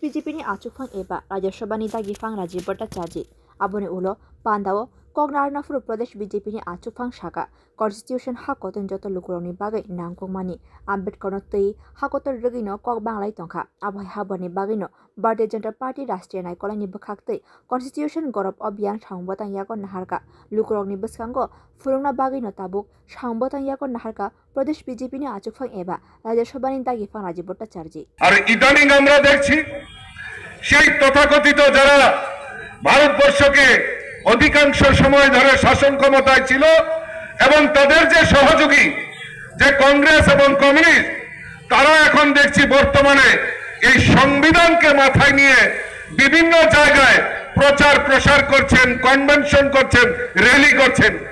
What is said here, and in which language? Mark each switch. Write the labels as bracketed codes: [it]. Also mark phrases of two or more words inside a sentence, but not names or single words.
[trp] BJP ni Achufang Eba, Rajashabani Tagifang Rajibota Chaji, Abone Ulo, Pandao, Kognar Furu Pradesh BJP ni Achufang Shaka, Constitution Hakotan Jota Lukuroni Bagay Nangkomani, Ambedkar Tei, Hakotar Regino, Kog Banglai Tonka, Abai Habani Bagino, Bharatiya Janata Party Rashtriya Naikolani Bakakte, Constitution Gorob Obiyan Shangbotang Yagon Naharka, Lukuroni Baskango, Furuna Bagino Tabuk, Shangbotang Yagon Naharka, Pradesh BJP ni Achufang Eba, Rajashabani Tagifang Rajibota Charji. [bn] আর ইদানিং আমরা দেখছি সেই তথাকথিত যারা ভারতবর্ষকে অধিকাংশ সময় ধরে শাসন ক্ষমতায় ছিল এবং তাদের যে সহযোগী যে কংগ্রেস এবং কমিউনিস্ট তারা এখন দেখছি বর্তমানে এই সংবিধানকে মাথায় নিয়ে বিভিন্ন জায়গায় প্রচার প্রসার করছেন, কনভেনশন করছেন, র্যালি করছেন।